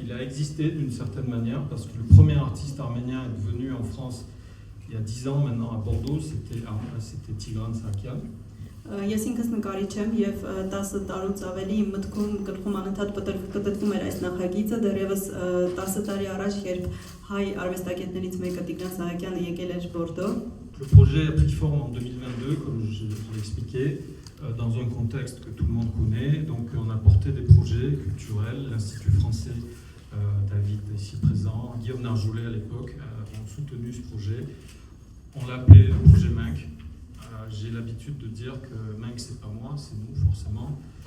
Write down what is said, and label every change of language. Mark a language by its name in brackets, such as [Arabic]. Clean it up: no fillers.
[French] Il a existé d'une certaine manière parce que le premier artiste arménien est venu en France il y a 10 ans maintenant à Bordeaux, c'était Tigran Sarkian. [Armenian] Ես ինքս նկարիչ եմ եւ 10 տարուց ավելի իմ մտքում գլխում անընդհատ պտտվում էր այս նախագիծը, դեռևս 10 տարի առաջ, երբ հայ արվեստագետներից մեկը Տիգրան Սահակյանը եկել էր Բորդո։ [French] Le projet a pris forme en 2022, comme je l'ai expliqué, dans un contexte que tout le monde connaît. Donc on a porté des projets culturels, l'Institut français, David ici présent, Guillaume Narjoulet à l'époque ont soutenu ce projet. On l'a appelé le projet MANC. J'ai l'habitude de dire que MANC c'est pas moi, c'est nous forcément.